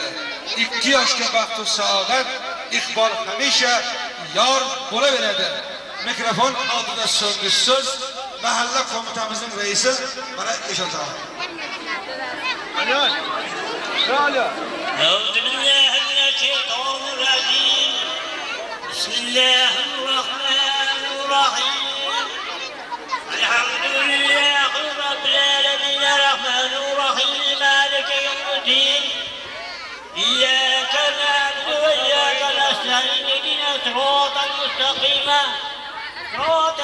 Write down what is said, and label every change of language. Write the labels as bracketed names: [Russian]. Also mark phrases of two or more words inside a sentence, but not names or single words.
[Uzbek] 2 yoshga baxt-u saodat, iqbol hamisha yor bo'laveradi. Mikrofon oldida so'nggi so'z mahalla qo'mitamizning raisi mana Eshon tog'a. [Arabic] أعوذ بالله من الشيطان الرجيم بسم الله الرحمن الرحيم الحمد لله رب العالمين الرحمن الرحيم مالك يوم الدين إياك نعبد وإياك نستعين اهدنا الصراط المستقيم صراط